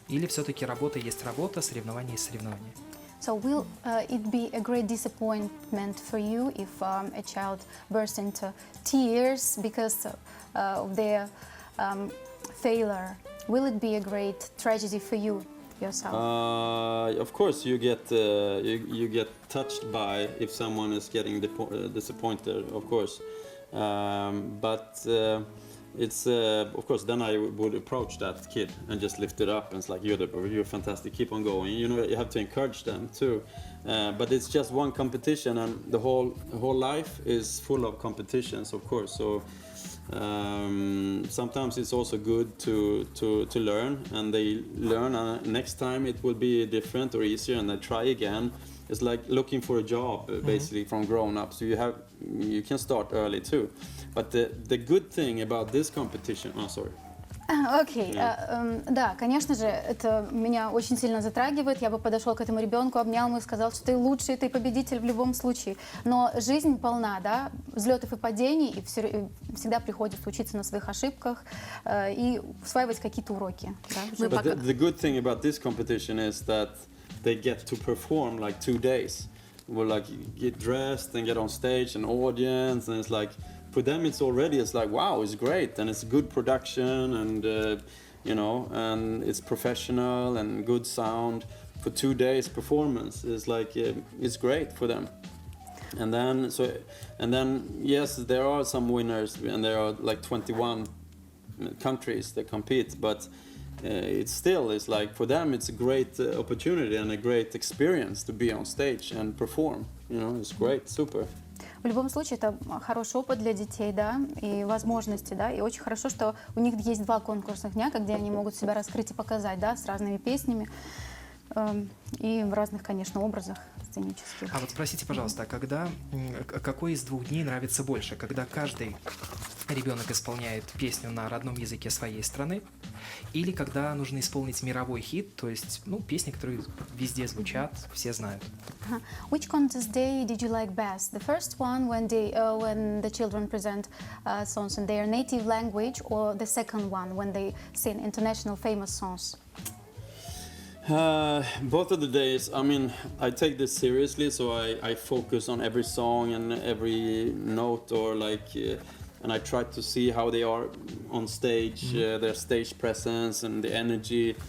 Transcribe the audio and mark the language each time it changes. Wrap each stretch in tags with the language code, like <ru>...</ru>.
<ru>Или все-таки работа есть работа, соревнование есть соревнование?</ru> <en>So will it be a great disappointment for you if a child bursts into tears because of their failure? Will it be a great tragedy for you yourself? Of course, you get touched by if someone is getting disappointed, of course. But it's of course then I would approach that kid and just lift it up and it's like you're fantastic, keep on going. You know, you have to encourage them too. But it's just one competition, and the whole life is full of competitions, of course. So sometimes it's also good to learn, and they learn. And next time it will be different or easier, and they try again. It's like looking for a job, basically, from grown-ups. So you can start early too. But the good thing about this competition,</en> <ru>Окей, да, конечно же, это меня очень сильно затрагивает. Я бы подошел к этому ребенку, обнял его и сказал, что ты лучший, ты победитель в любом случае. Но жизнь полна, да, взлетов и падений, и всегда приходится учиться на своих ошибках и усваивать какие-то уроки. Да,</ru> <en>But the good thing about this competition is that they get to perform like 2 days. We'll like get dressed and get on stage and audience, and it's like for them it's like wow, it's great, and it's good production, and you know, and it's professional and good sound for 2 days performance. It's like it's great for them. And then yes, there are some winners, and there are like 21 countries that compete, but it's like for them it's a great opportunity and a great experience to be on stage and perform. You know, it's great, super.</en> <ru>В любом случае, это хороший опыт для детей, да, и возможности, да, и очень хорошо, что у них есть 2 конкурсных дня, где они могут себя раскрыть и показать, да, с разными песнями и в разных, конечно, образах сценических. А вот спросите, пожалуйста, какой из 2 дней нравится больше? Когда каждый ребенок исполняет песню на родном языке своей страны, или когда нужно исполнить мировой хит, то есть, ну, песни, которые везде звучат, все знают?</ru> <en>Which contest day did you like best? The first one when the children present songs in their native language, or the second one when they sing international famous songs? Both of the days. I mean, I take this seriously, so I focus on every song and every note, or like, and I try to see how they are on stage, their stage presence and the energy.</en>